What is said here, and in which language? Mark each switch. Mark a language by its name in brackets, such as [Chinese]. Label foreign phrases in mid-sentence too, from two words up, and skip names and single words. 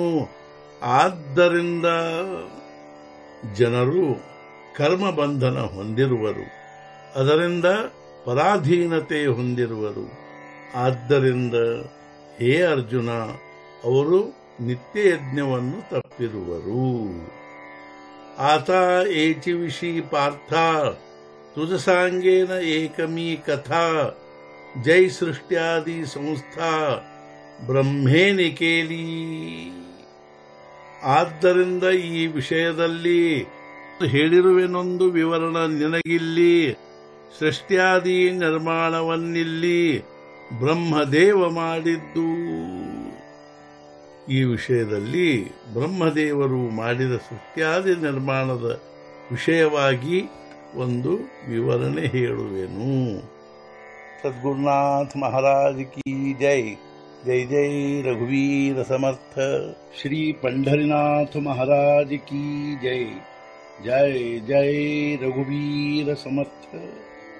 [Kannada] ಆದ್ದರಿಂದ ಜನರು ಕರ್ಮ ಬಂಧನ ಹೊಂದಿರುವರು, ಅದರಿಂದ ಪರಾಧೀನತೆ ಹೊಂದಿರುವರು। ಆದ್ದರಿಂದ ಹೇ ಅರ್ಜುನ, ಅವರು ನಿತ್ಯ ಯಜ್ಞವನ್ನು ತಪ್ಪಿರುವರು। [Marathi] आता एची विषी पार्था तुझ सांगेन एकमी कथा जय सृष्ट्यादी संस्था ब्रह्मेनी केली। [Kannada] ಆದ್ದರಿಂದ ಈ ವಿಷಯದಲ್ಲಿ ಹೇಳಿರುವೆನೊಂದು ವಿವರಣ ನಿನಗಿಲ್ಲಿ, ಸೃಷ್ಟ್ಯಾದಿ ನಿರ್ಮಾಣವನ್ನಿಲ್ಲಿ ಬ್ರಹ್ಮದೇವ ಮಾಡಿದ್ದು। ಈ ವಿಷಯದಲ್ಲಿ ಬ್ರಹ್ಮದೇವರು ಮಾಡಿದ ಸೃಷ್ಟ್ಯಾದಿ ನಿರ್ಮಾಣದ ವಿಷಯವಾಗಿ ಒಂದು ವಿವರಣೆ ಹೇಳುವೆನು. [Hindi] सद्गुरुनाथ महाराज की जय। [Marathi] जय जय रघुवीर समर्थ। [Hindi] श्री पंढरीनाथ महाराज की जय। [Marathi] जय जय रघुवीर समर्थ।